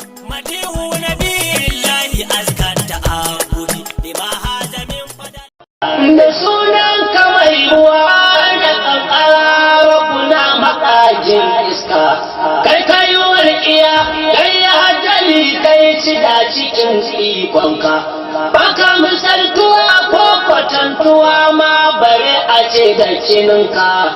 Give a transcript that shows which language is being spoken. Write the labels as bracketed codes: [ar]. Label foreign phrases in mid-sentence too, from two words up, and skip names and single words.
[ar] مديح نبي الله أزكى التعبد بما هذا من فضل. [ha] Da sunan ka mai ruwa da kankara, Rabbuna maƙagin iska. Kai ka yi walƙiya, kai ya hajjali, kai ci da cikin ikonka. Baka misaltuwa ko kwatantuwa ma, bare a ce da kininka.